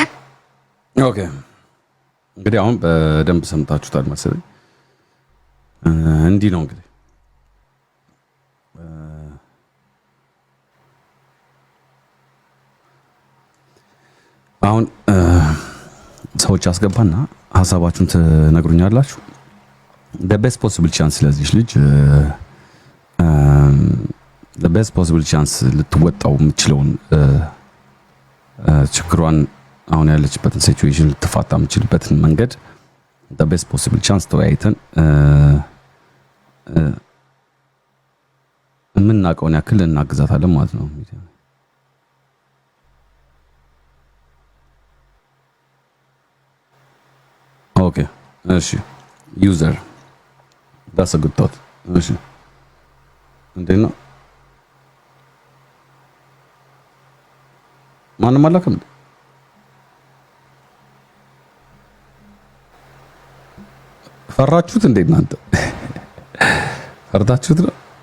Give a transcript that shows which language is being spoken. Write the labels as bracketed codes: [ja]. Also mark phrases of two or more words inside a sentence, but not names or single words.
[am] ኦኬ እንግዲህ አሁን በደንብ ሰምታችሁታል መሰለኝ። እንዲህ ነው እንግዲህ አሁን ሰዎች አስገባና ሀሳባችሁን ትነግሩኛላችሁ። [en] the best possible chance [am] ስለዚህ ልጅ [en] the best possible chance [am] ልትወጣው የምችለውን ችግሯን አሁን ያለችበትን ሲቹዌሽን ልትፋታ የምችልበትን መንገድ [en] the best possible chance [am] ተወያይተን የምናውቀውን ያክል እናግዛታለን ማለት ነው። ኦኬ እሺ ዩዘር [en] that's a good thought። [am] እሺ እንዴት ነው ማንም አላከም? ፈራችሁት እንዴ እናንተ? ፈርታችሁት ነው?